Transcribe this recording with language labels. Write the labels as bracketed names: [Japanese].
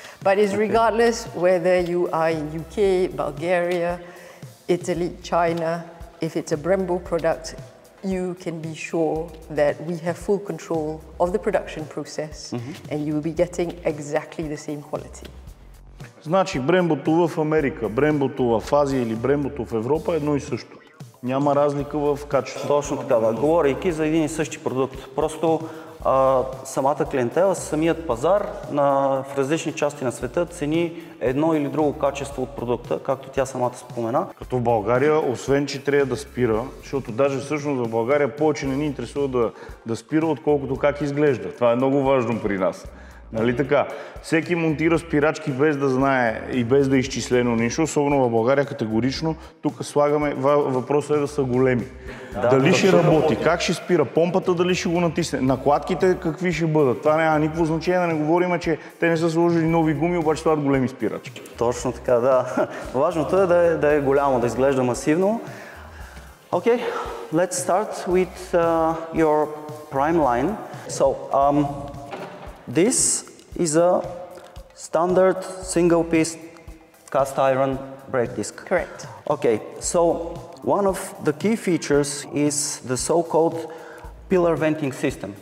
[English] But it's regardless whether you are in UK, Bulgaria, Italy, China, if it's a Brembo product, you can be sure that we have full control of the production process and you will be getting exactly the same quality. [Bulgarian] Значи Брембото в Америка, Брембото в Азия или Брембото в Европа е едно и също. Няма разлика в качеството. Точно така, да. Говорейки за един и същи продукт. Просто самата клиентела, самият пазар в различни части на света цени едно или друго качество от продукта, както тя самата спомена. Като в България, освен че трябва да спира, защото даже всъщност в България повече не ни интересува да спира, отколкото как изглежда. Това е много важно при нас. Нали така? Всеки монтира спирачки без да знае и без да е изчислено нищо, особено в България категорично. Тук слагаме, въпросът е да са големи. Дали ще работи, как ще спира, помпата дали ще го натисне, накладките какви ще бъдат. Това няма никакво значение, да не говорим, че те не са сложили нови гуми, обаче стават големи спирачки. Точно така, да. Важното е да е голямо, да изглежда масивно. [English] Okay, let's start with your prime line. So, this is a standard single-piece cast iron brake disc. Correct. Okay, so one of the key features is the so-called pillar venting system.